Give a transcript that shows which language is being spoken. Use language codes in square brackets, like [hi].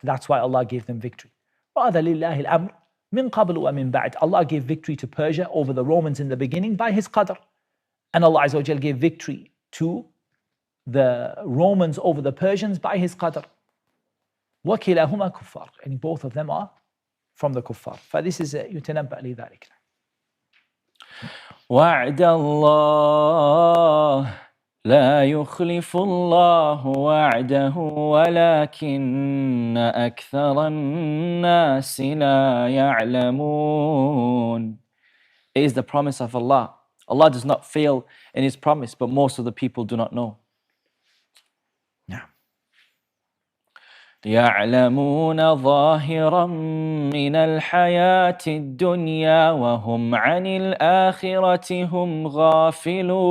[en] That's why Allah gave them victory. Rather, [ar] lillahi al-amr min qabl wa min ba'd. [en] Allah gave victory to Persia over the Romans in the beginning by His qadr. And Allah Azza wa Jal gave victory to the Romans over the Persians by His qadr. [ar] وَكِلَاهُمَا كُفَّارٌ. [en] And both of them are from the kuffar. فَذِس is يُتَنَبَّأ لِذَلِكَ. [ar] وعد الله لا يخلف الله وعده ولكن أكثر الناس لا يعلمون. [en] It is the promise of Allah. Allah does not fail in His promise, but most of the people do not know. [ar] يعلمون ظاهرا من الحياة الدنيا وهم عن الآخرة هم غافلون.